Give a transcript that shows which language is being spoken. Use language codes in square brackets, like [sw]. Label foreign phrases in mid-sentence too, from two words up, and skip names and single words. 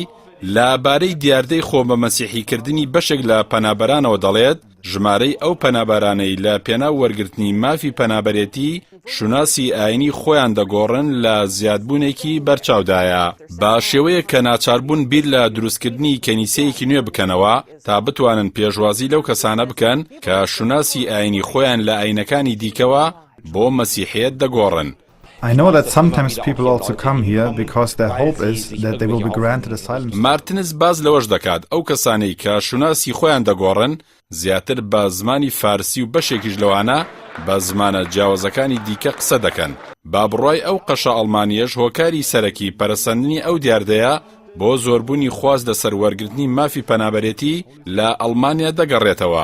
[ckb] لەبارەی دیاردەی خۆ بە مەسیحیکردنی بەشێک لە پەنابەرانەوە دەڵێت ژمارەی ئەو پەنابەرانەی لە پێناو وەرگرتنی مافی پەنابەرێتی شوناسی ئاینی خۆیان دەگۆڕن لە زیادبوونێکی بەرچاودایە، بە شێوەیە کە ناچاربوون بیر لە دروستکردنی کەنیسەیەکی نوێ بکەنەوە تا بتوانن پێشوازی لەو کەسانە بکەن کە شوناسی ئاینی خۆیان لە ئاینەکانی دیکەوە بۆ مەسیحیەت دەگۆڕن. [en] I know that sometimes people also come here because their hope is that they will be granted asylum. [ckb] مارتنز باز لەوەش دەکات ئەو کەسانەی کە شوناسی خۆیان دەگۆڕن زیاتر بە زمانی فارسی و بەشێکیش لەوانە بە زمانە جیاوازەکانی دیکە قسە دەکەن. با بڕای ئەو قەشە ئەڵمانیەش هۆکاری سەرەکی پەرەسەندنی ئەو دیاردەیە بۆ زۆربوونی خواست لەسەر وەرگرتنی مافی پەنابەرێتی لە ئەڵمانیا دەگەڕێتەوە.